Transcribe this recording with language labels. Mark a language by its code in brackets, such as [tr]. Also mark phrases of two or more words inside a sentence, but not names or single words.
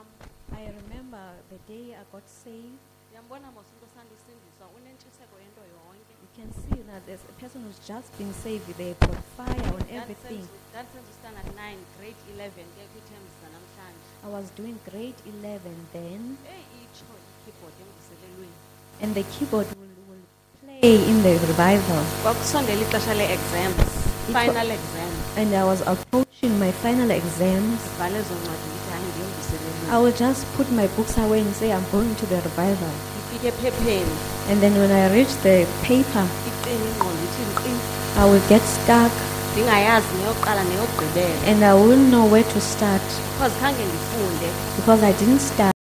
[en] I remember the day I got saved. [xh] Yambona mos umntu osanda usindiswa unentshiseko yento yonke. [en] You can see that there's a person who's just been saved. They put fire on everything. [xh] Ndandsenza standard 9 grade 11 ke kwi-terms zanamhlanje. [en] I was doing grade 11 then, [xh] Itsho i-keyboard emvuselelweni. [en] and the keyboard will play in the revival. [xh] Kwakusondela ixesha le-exams, [en] final exams. And I was approaching my final exams. [xh] Bhale ezo ncwadi ndithi hayi ndiye emvuselelweni. [en] I will just put my books away and say, I'm going to the revival. [xh] Ndifike ephepheni, [en] And then when I reach the paper, [xh] iqini ingqondo ithi nkqi. [en] I will get stuck [xh] Ndingayazi neyokuqala neyokugqibela. [en] and I wouldn't know where to start [xh] Because khange ndifunde. [en] because I didn't start.